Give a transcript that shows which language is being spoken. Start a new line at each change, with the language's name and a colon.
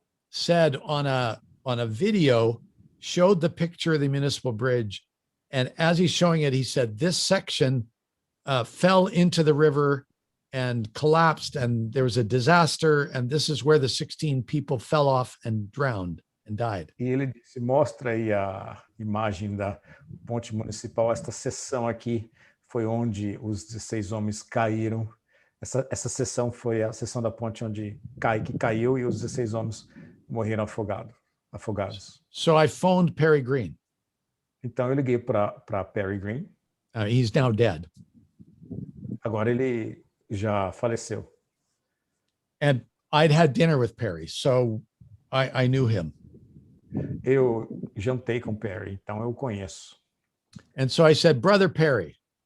English: said on a video, showed the picture of the municipal bridge, and as he's showing it, he said this section fell into the river and collapsed, and there was a disaster, and this is where the 16 people fell off and drowned and died.
Portuguese: E ele disse, mostra aí a imagem da ponte municipal, esta seção aqui foi onde os 16 homens caíram. Essa seção foi a seção da ponte onde caiu e os 16 homens morreram afogados.
English: So I phoned Perry Green.
Portuguese: Então eu liguei para Perry Green.
English: He's now dead.
Portuguese: Agora ele já faleceu.
English: And I'd had dinner with Perry, so I knew him.
Portuguese: Eu jantei com Perry, então eu o conheço.
English: And so I said, Brother Perry.